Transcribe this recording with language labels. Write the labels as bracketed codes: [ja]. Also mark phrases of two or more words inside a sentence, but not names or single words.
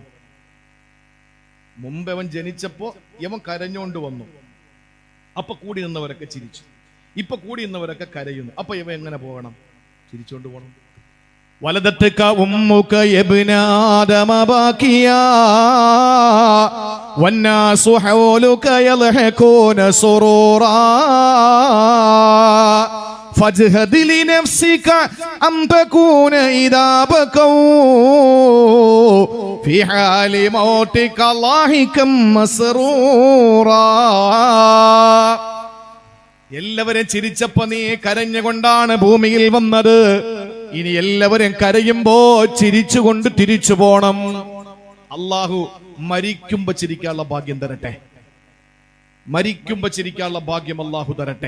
[ml] മുമ്പ് അവൻ ജനിച്ചപ്പോ യവൻ കരഞ്ഞോണ്ട് വന്നു, അപ്പൊ കൂടി നിന്നവരൊക്കെ ചിരിച്ചു. ഇപ്പൊ കൂടി നിന്നവരൊക്കെ കരയുന്നു. അപ്പൊ ഇവ എങ്ങനെ പോകണം? ചിരിച്ചോണ്ട് പോകണം. [ar] ولدتك أمك يا ابن آدم باكيا والناس حولك يضحكون سرورا فاجهد لنفسك أن تكون إذا بكوا في حال موتك لاحقا مسرورا. [ml] എല്ലാവരും ചിരിച്ചപ്പോ നീ കരഞ്ഞുകൊണ്ടാണ് ഭൂമിയിൽ വന്നത്. ഇനി എല്ലാവരും കരയുമ്പോ ചിരിച്ചുകൊണ്ട് തിരിച്ചു പോണം. അള്ളാഹു മരിക്കുമ്പോ ചിരിക്കാനുള്ള ഭാഗ്യം തരട്ടെ. മരിക്കുമ്പോ ചിരിക്കാനുള്ള ഭാഗ്യം അള്ളാഹു തരട്ടെ.